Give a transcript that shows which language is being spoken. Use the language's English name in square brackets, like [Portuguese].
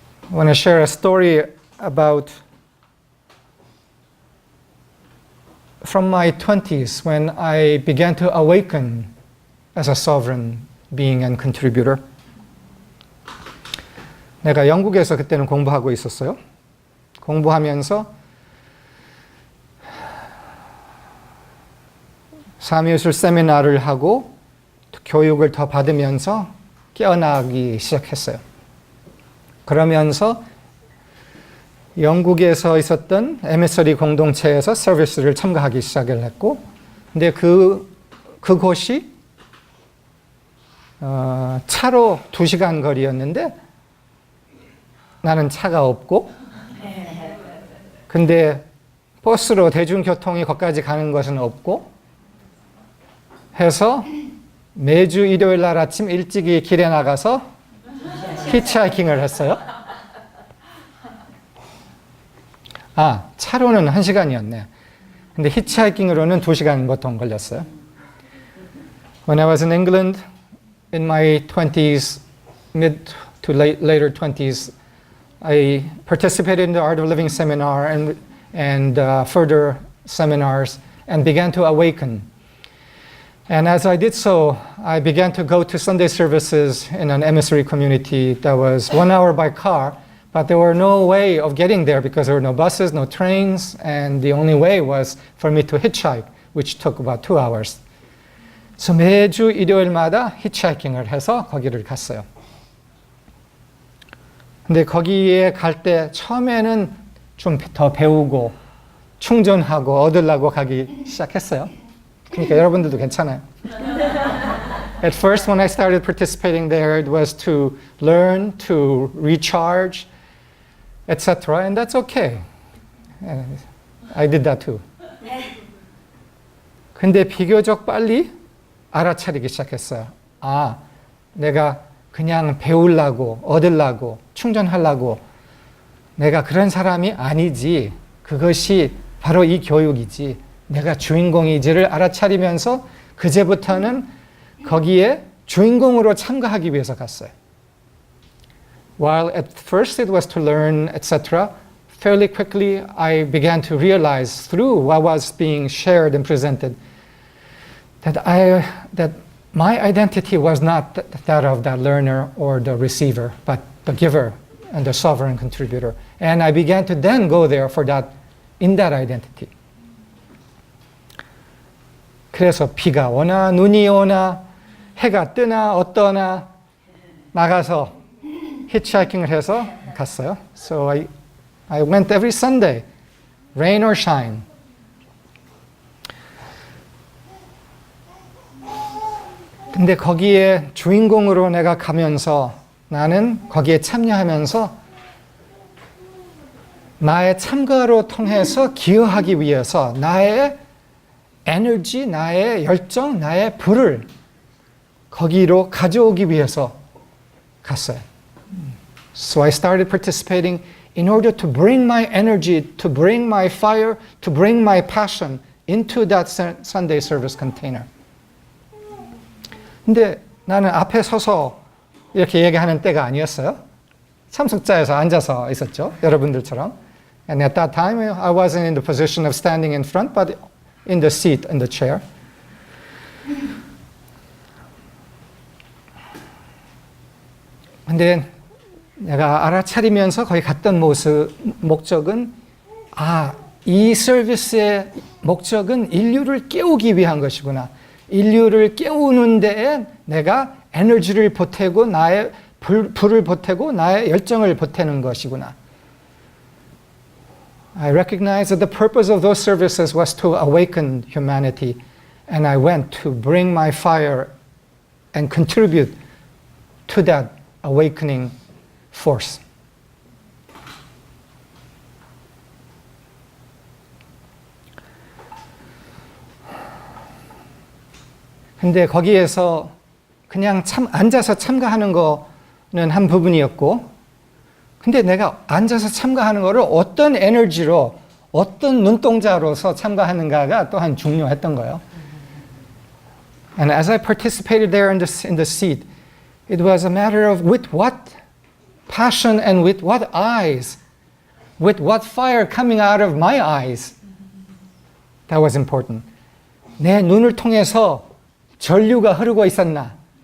[English] I want to share a story about from my 20s when I began to awaken as a sovereign being and contributor. [Korean] 내가 영국에서 그때는 공부하고 있었어요. 공부하면서 사미예술 세미나를 하고 교육을 더 받으면서 깨어나기 시작했어요. 그러면서 영국에서 있었던 MSRE 공동체에서 서비스를 참가하기 시작을 했고, 근데 그곳이 차로 2시간 거리였는데 나는 차가 없고, 근데 버스로 대중교통이 거기까지 가는 것은 없고 해서 매주 일요일 날 아침 일찍이 길에 나가서 히치하이킹을 했어요. 차로는 1시간이었네. 근데 히치하이킹으로는 2시간 보통 걸렸어요. [English] When I was in England in my 20s, mid to later 20s, I participated in the Art of Living seminar and further seminars and began to awaken. And as I did so, I began to go to Sunday services in an emissary community that was 1 hour by car, but there were no way of getting there because there were no buses, no trains, and the only way was for me to hitchhike, which took about 2 hours. [Korean] So 매주 일요일마다 히치하이킹을 해서 거기를 갔어요. 근데 거기에 갈 때 처음에는 좀 더 배우고 충전하고 얻으려고 가기 시작했어요. 그러니까 여러분들도 괜찮아요. [English] At first, when I started participating there, it was to learn, to recharge, etc. And that's okay. I did that too. [Korean] 근데 비교적 빨리 알아차리기 시작했어요. 내가 그냥 배우려고, 얻으려고, 충전하려고 내가 그런 사람이 아니지. 그것이 바로 이 교육이지. 내가 주인공이지를 알아차리면서 그제부터는 거기에 주인공으로 참가하기 위해서 갔어요. [English] While at first it was to learn, etc., fairly quickly I began to realize through what was being shared and presented that my identity was not that of the learner or the receiver, but the giver and the sovereign contributor. And I began to then go there for that, in that identity. [Korean] 그래서 비가 오나 눈이 오나 해가 뜨나 어떠나 나가서 히치하이킹을 해서 갔어요. [English] So I went every Sunday, rain or shine. [Korean] 근데 거기에 주인공으로 내가 가면서 나는 거기에 참여하면서 나의 참가로 통해서 기여하기 위해서 나의 에너지, 나의 열정, 나의 불을 거기로 가져오기 위해서 갔어요. [English] So I started participating in order to bring my energy, to bring my fire, to bring my passion into that Sunday service container. [Korean] 근데 나는 앞에 서서 이렇게 얘기하는 때가 아니었어요. 참석자에서 앉아서 있었죠. 여러분들처럼. [English] And at that time, I wasn't in the position of standing in front, but in the seat, in the chair. [Korean] 근데 내가 알아차리면서 거기 갔던 목적은, 이 서비스의 목적은 인류를 깨우기 위한 것이구나. 인류를 깨우는 데에 내가 에너지를 보태고 나의 불을 보태고 나의 열정을 보태는 것이구나. [English] I recognized that the purpose of those services was to awaken humanity, and I went to bring my fire and contribute to that awakening force. [Korean] 근데 거기에서 그냥 앉아서 참가하는 거는 한 부분이었고, 근데 내가 앉아서 참가하는 거를 어떤 에너지로, 어떤 눈동자로서 참가하는가가 또한 중요했던 거예요. [English] And as I participated there in the seat, it was a matter of with what passion and with what eyes, with what fire coming out of my eyes. That was important. [Korean] 내 눈을 통해서 전류가 흐르고 있었나?